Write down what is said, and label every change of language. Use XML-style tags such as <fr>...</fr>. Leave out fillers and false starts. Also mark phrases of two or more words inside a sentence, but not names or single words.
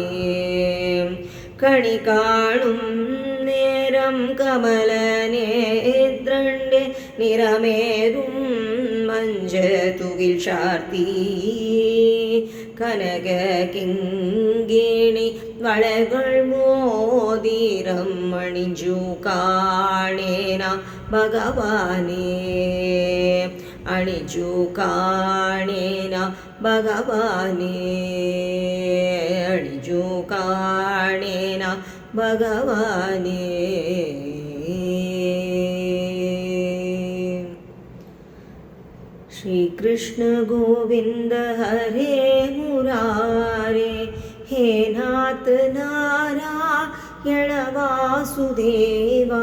<ml>കണി കാണും നേരം കമല നേത്രണ്ടേ നിറമേറും മഞ്ച തുകിൽ ചാർത്തി കനക കിങ്കിണി വളകൾ മോതിരം മണിഞ്ചു കാണേന ഭഗവാനേ. അണിഞ്ചു കാണേന ഭഗവാനേ. അണിഞ്ചു കാണേന ഭഗവാനേ.</ml> <sa>श्री कृष्ण गोविंद हरे मुरारे हे नाथ नारायण वासुदेवा.</sa>